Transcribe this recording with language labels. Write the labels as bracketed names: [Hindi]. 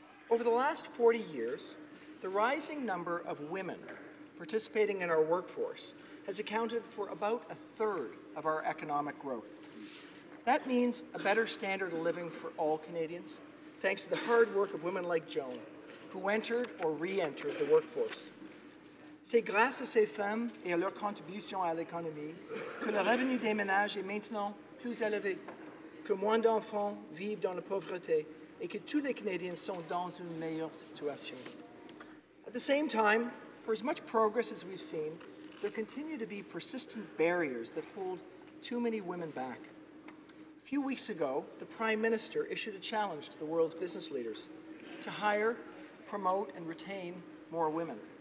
[English] Over the last 40 years, the rising number of women participating in our workforce has accounted for about a third of our economic growth. That means a better standard of living for all Canadians, thanks to the hard work of women like Joan, who entered or re-entered the workforce. [French] C'est grâce à ces femmes et à leur contribution à l'économie que le revenu des ménages est maintenant plus élevé, que moins d'enfants vivent dans la pauvreté et que tous les Canadiens sont dans une meilleure situation. [English] At the same time, for as much progress as we've seen, there continue to be persistent barriers that hold too many women back. A few weeks ago, the Prime Minister issued a challenge to the world's business leaders to hire, promote, and retain more women.